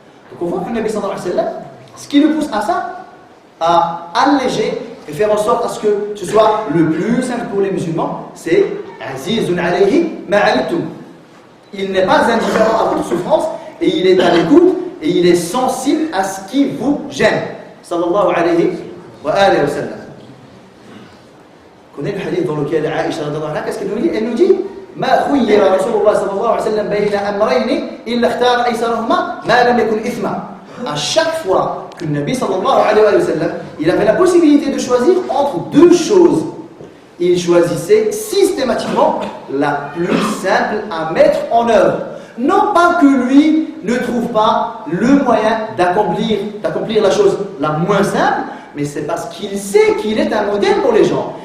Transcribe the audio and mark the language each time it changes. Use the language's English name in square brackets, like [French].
[French] Donc on voit que le Nabi sallallahu alayhi wa sallam, ce qui le pousse à ça, à alléger et faire en sorte à ce que ce soit le plus simple pour les musulmans, c'est [Arabic] Azizun alayhi ma'alitum. [French] Il n'est pas indifférent à votre souffrance et il est à l'écoute et il est sensible à ce qui vous gêne. Sallallahu alayhi wa sallam. On connaît le hadith dans lequel Aïcha radhiyallahu anha, qu'est-ce qu'elle nous dit? Elle nous dit [Arabic] ما خير رسول الله صلى الله عليه وسلم بين أمرين إلا اختار أيسرهما ما لم يكن إثما. [French] À chaque fois que le Nabi sallallahu alayhi wa sallam, il avait la possibilité de choisir entre deux choses, il choisissait systématiquement la plus simple à mettre en œuvre. Non pas que lui ne trouve pas le moyen d'accomplir la chose la moins simple, mais c'est parce qu'il sait qu'il est un modèle pour les gens.